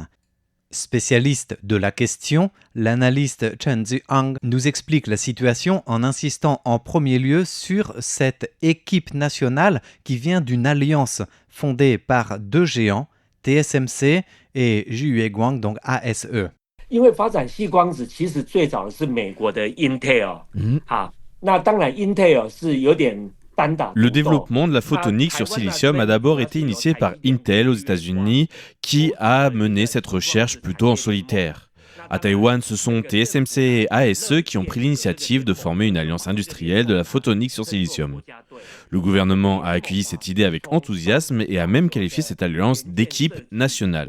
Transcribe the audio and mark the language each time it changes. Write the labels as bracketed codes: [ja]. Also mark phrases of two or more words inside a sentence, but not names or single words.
[fr] Spécialiste de la question, l'analyste Chen Zihang nous explique la situation en insistant en premier lieu sur cette équipe nationale qui vient d'une alliance fondée par deux géants, TSMC et Jiueguang, donc ASE. [zh] 因为发展矽光子其实最早是美国的 Intel， 那当然 Intel 是有点单打独斗。 [fr] Le développement de la photonique sur silicium a d'abord été initié par Intel aux États-Unis, qui a mené cette recherche plutôt en solitaire. À Taïwan, ce sont TSMC et ASE qui ont pris l'initiative de former une alliance industrielle de la photonique sur silicium. Le gouvernement a accueilli cette idée avec enthousiasme et a même qualifié cette alliance d'équipe nationale.